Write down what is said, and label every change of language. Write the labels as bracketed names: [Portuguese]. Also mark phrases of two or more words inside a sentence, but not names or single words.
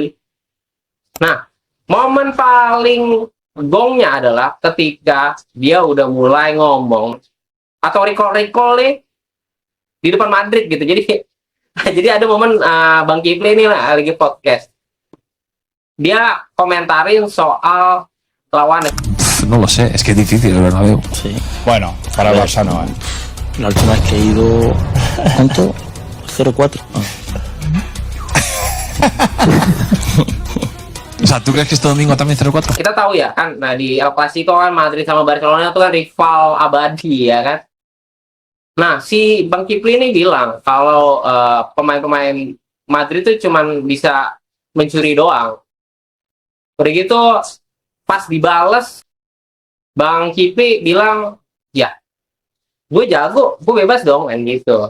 [Indonesian] Nah, momen paling gongnya adalah ketika dia udah mulai ngomong atau recall nih di depan Madrid gitu. Jadi jadi ada momen Bang Kipli ini lagi podcast, dia komentarin soal lawan. [Spanish] No lo sé, es que es difícil el Bernabéu. Sí. Bueno, para el Barça no, ¿eh? La última vez que he ido, ¿cuánto? 0-4. O sea, ¿tú crees que este domingo también 0-4? [Indonesian] Kita tahu ya kan, nah di El Clasico kan Madrid sama Barcelona itu kan rival abadi ya kan. Nah, si Bang Kipli ini bilang kalau pemain-pemain Madrid itu cuman bisa mencuri doang. Udah gitu, pas dibales, Bang Kipli bilang, ya, gue jago, gue bebas dong, kan gitu.